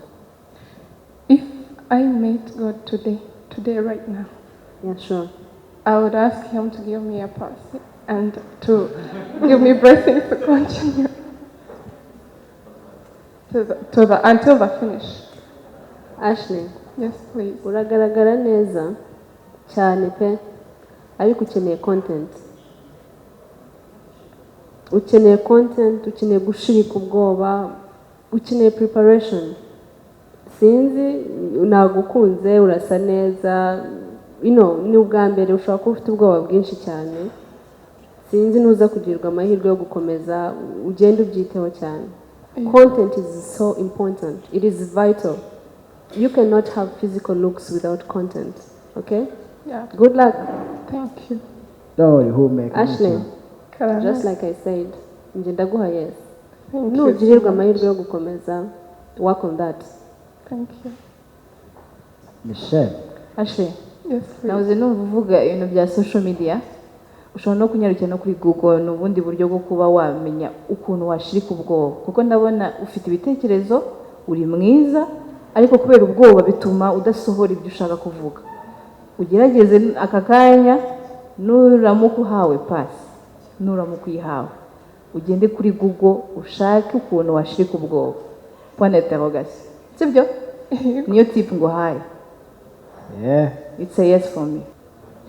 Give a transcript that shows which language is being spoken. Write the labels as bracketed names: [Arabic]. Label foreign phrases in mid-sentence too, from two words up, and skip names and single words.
[English] If I met God today right now, Yeah, sure. I would ask him to give me a pass and to give me blessings to continue until the finish. Ashley, Yes, please. [Kinyarwanda] uragaragara neza cyane pe, ariko ukeneye content. Ukeneye content, ukeneye gushirika ubwoba, ukeneye preparation. Sinzi nagukunze, urasa neza, ni ubwa mbere ushobora kuba ufite ubwoba bwinshi cyane. Sinzi nuza kugirirwa amahirwe yo gukomeza, ugenda ubyiteho cyane. [English] Content is so important. It is vital. You cannot have physical looks without content. Okay? Yeah. Good luck. Thank you. Don't worry, who make Ashley, Karama. just like I said, [Kinyarwanda] nje ndaguha [English] yes. Thank you. [Kinyarwanda] Nugirirwa amahirwe yo gukomeza, [English] work on that. Thank you. Michelle. Ashley, Yes, please. [Kinyarwanda] nahoze numva uvuga ibintu bya social media, ushobora no kunyarukira no kuri Google, ni ubundi buryo bwo kuba wamenya ukuntu washirika ubwoba, kuko ndabona ufite ibitekerezo, uri mwiza, ariko kubera ubwoba bituma udasohora ibyo ushaka kuvuga. Ugerageze aka kanya, nuramuka uhawe pasi, nuramuka uyihawe, ugende kuri Google ushake ukuntu washirika ubwoba. [French] Point d'interrogation. [Kinyarwanda] Sibyo? Niyo tip nguhaye. [English] Yeah. It's a yes for me.